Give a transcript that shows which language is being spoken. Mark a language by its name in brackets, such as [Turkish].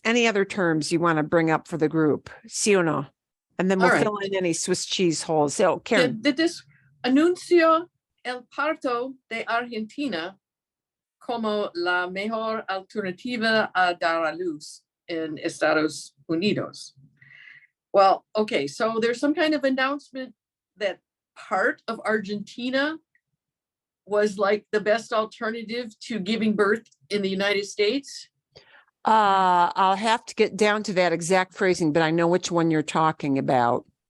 [English] Any other terms you want to bring up for the group? [Spanish] Sí o no? [English] And then we'll fill in any Swiss cheese holes. So, Karen. Did this [Spanish] anuncio el parto de Argentina como la mejor alternativa a dar a luz en Estados Unidos? [English] Well, okay, so there's some kind of announcement that part of Argentina was like the best alternative to giving birth in the United States? I'll have to get down to that exact phrasing, but I know which one you're talking about.